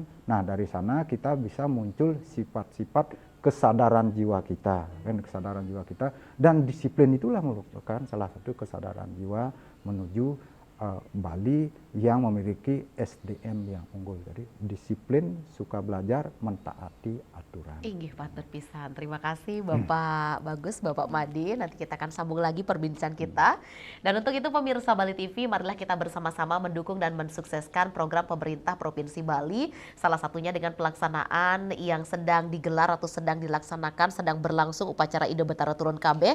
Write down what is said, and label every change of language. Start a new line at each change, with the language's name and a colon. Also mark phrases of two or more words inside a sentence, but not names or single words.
Indonesian: Nah, dari sana kita bisa muncul sifat-sifat kesadaran jiwa kita, kan kesadaran jiwa kita, dan disiplin itulah merupakan salah satu kesadaran jiwa menuju Bali yang memiliki SDM yang unggul. Jadi disiplin, suka belajar, mentaati aturan.
Balinese: Inggih patut pisan.
Indonesian: Terima kasih Bapak Bagus, Bapak Madi. Nanti kita akan sambung lagi perbincangan kita. Dan untuk itu pemirsa Bali TV, marilah kita bersama-sama mendukung dan mensukseskan program pemerintah Provinsi Bali. Salah satunya dengan pelaksanaan yang sedang digelar atau sedang dilaksanakan, sedang berlangsung upacara Ida Betara Turun Kabeh.